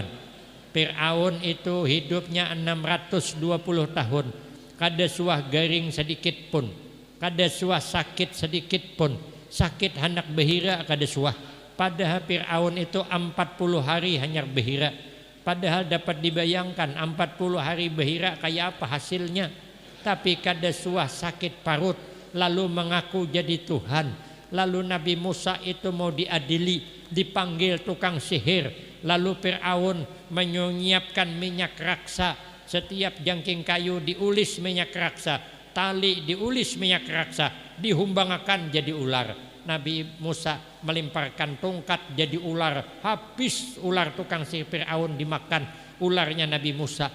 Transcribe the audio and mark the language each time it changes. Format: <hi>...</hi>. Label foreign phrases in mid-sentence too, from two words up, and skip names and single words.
<bjn>Fir'aun itu hidupnya 620 tahun, kada suah garing sedikit pun, kada suah sakit sedikit pun, sakit hendak behira kada suah.</bjn> <id>Padahal Fir'aun itu 40 hari hanya behira. Padahal dapat dibayangkan 40 hari behira kayak apa hasilnya.</id> <bjn>Tapi kada suah sakit parut, lalu mengaku jadi Tuhan.</bjn> <id>Lalu Nabi Musa itu mau diadili, dipanggil tukang sihir. Lalu Fir'aun menyiapkan minyak raksa.</id> <bjn>Setiap jangking kayu diulis minyak raksa, tali diulis minyak raksa, dihumbangakan jadi ular.</bjn> <id>Nabi Musa melemparkan tongkat jadi ular, habis ular tukang sihir Fir'aun dimakan ularnya Nabi Musa.</id>